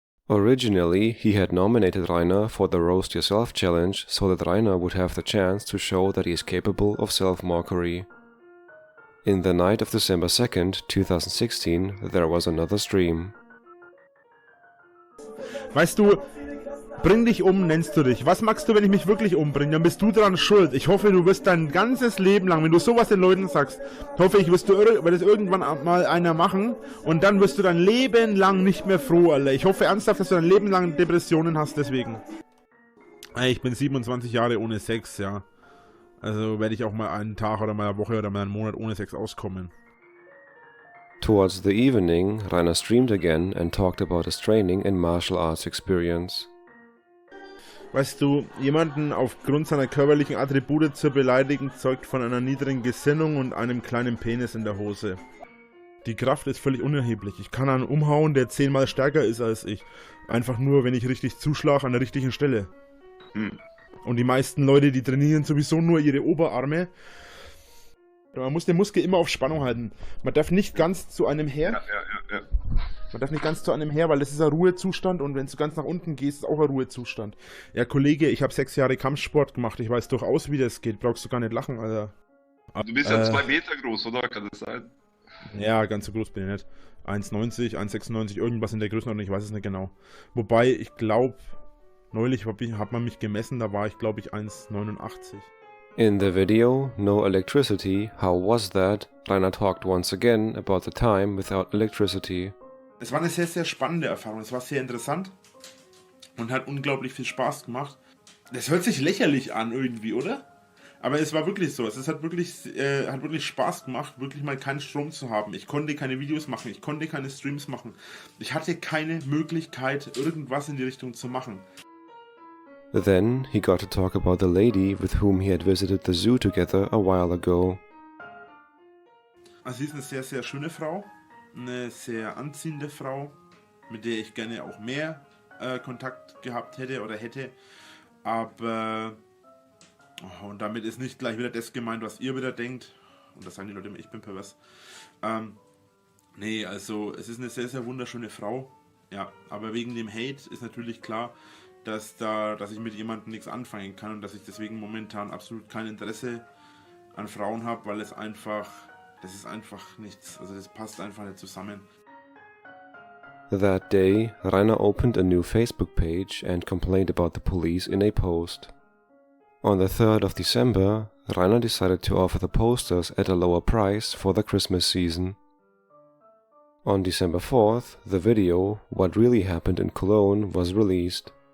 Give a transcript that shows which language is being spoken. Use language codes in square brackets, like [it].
[en] Originally, he had nominated Rainer for the Roast Yourself challenge so that Rainer would have the chance to show that he is capable of self-mockery. In the night of December 2nd, 2016, there was another stream. [de] Weißt du, bring dich um, nennst du dich. Was magst du, wenn ich mich wirklich umbringe? Dann bist du dran schuld. Ich hoffe, du wirst dein ganzes Leben lang, wenn du sowas den Leuten sagst, hoffe ich, wird das irgendwann mal einer machen und dann wirst du dein Leben lang nicht mehr froh, Alter. Ich hoffe ernsthaft, dass du dein Leben lang Depressionen hast deswegen. Ich bin 27 Jahre ohne Sex, ja. Also werde ich auch mal einen Tag oder mal eine Woche oder mal einen Monat ohne Sex auskommen. [en] Towards the evening, Rainer streamed again and talked about his training and martial arts experience. [de] Weißt du, jemanden aufgrund seiner körperlichen Attribute zu beleidigen, zeugt von einer niedrigen Gesinnung und einem kleinen Penis in der Hose. Die Kraft ist völlig unerheblich. Ich kann einen umhauen, der 10-mal stärker ist als ich. Einfach nur, wenn ich richtig zuschlage an der richtigen Stelle. Und die meisten Leute, die trainieren sowieso nur ihre Oberarme. Man muss den Muskel immer auf Spannung halten. Man darf nicht ganz zu einem her. Ja. Man darf nicht ganz zu einem her, weil das ist ein Ruhezustand und wenn du ganz nach unten gehst, ist auch ein Ruhezustand. Ja, Kollege, ich habe 6 Jahre Kampfsport gemacht. Ich weiß durchaus, wie das geht. Brauchst du gar nicht lachen, Alter. Du bist ja 2 Meter groß, oder? Kann das sein? Ja, ganz so groß bin ich nicht. 1,90, 1,96, irgendwas in der Größenordnung, ich weiß es nicht genau. Wobei, ich glaube, neulich hat man mich gemessen, da war ich, glaube ich, 1,89. [en] In the video, No Electricity, How Was That? Rainer talked once again about the time without electricity. [de] Es war eine sehr, sehr spannende Erfahrung. Es war sehr interessant und hat unglaublich viel Spaß gemacht. Das hört sich lächerlich an irgendwie, oder? Aber es war wirklich so. Es hat wirklich Spaß gemacht, wirklich mal keinen Strom zu haben. Ich konnte keine Videos machen, ich konnte keine Streams machen. Ich hatte keine Möglichkeit, irgendwas in die Richtung zu machen. [en] Then he got to talk about the lady with whom he had visited the zoo together a while ago. [de] Also sie ist eine sehr, sehr schöne Frau. Eine sehr anziehende Frau, mit der ich gerne auch mehr Kontakt gehabt hätte oder hätte. Aber, und damit ist nicht gleich wieder das gemeint, was ihr wieder denkt. Und das sagen die Leute immer, ich bin pervers. Nee, also es ist eine sehr, sehr wunderschöne Frau. Ja, aber wegen dem Hate ist natürlich klar, dass ich mit jemandem nichts anfangen kann und dass ich deswegen momentan absolut kein Interesse an Frauen habe, weil das ist einfach nichts, also das passt einfach nicht zusammen. [en] That day, Rainer opened a new Facebook page and complained about the police in a post. On the 3rd of December, Rainer decided to offer the posters at a lower price for the Christmas season. On December 4th, the video, What Really Happened in Cologne, was released.